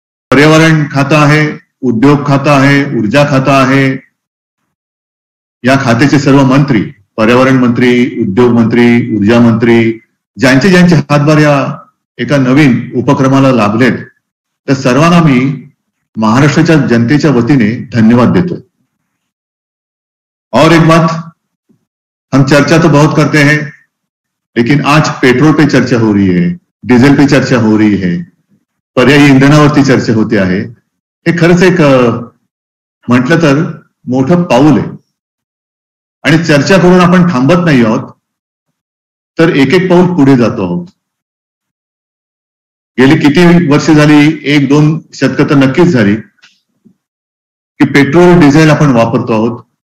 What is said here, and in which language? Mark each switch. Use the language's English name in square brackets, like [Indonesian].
[Marathi] पर्यावरण खातं आहे, उद्योग खातं आहे, ऊर्जा खातं आहे, या खात्याचे सर्व मंत्री, पर्यावरण मंत्री, उद्योग मंत्री, ऊर्जा मंत्री, ज्यांचे हातभार या एका नवीन उपक्रमाला लाभलेत, त्या सर्वांना मी महाराष्ट्राच्या जनतेच्या वतीने धन्यवाद देतो. [Hindi] और एक बात, हम चर्चा तो बहुत करते हैं, लेकिन आज पेट्रोल पे चर्चा हो रही है, डीजल पे चर्चा हो रही है, [Marathi] पर्यायी इंधनावरती चर्चा होते आहे. हे खरंच एक म्हटलं तर मोठं पाऊल आहे. आणि चर्चा करून आपण थांबत नाही आहोत, तर एक एक पाऊल पुढे जातो आहोत. गेली किती वर्ष झाली, 1-2 शतकं तर नक्कीच झाली की पेट्रोल डिझेल आपण वापरतो आहोत.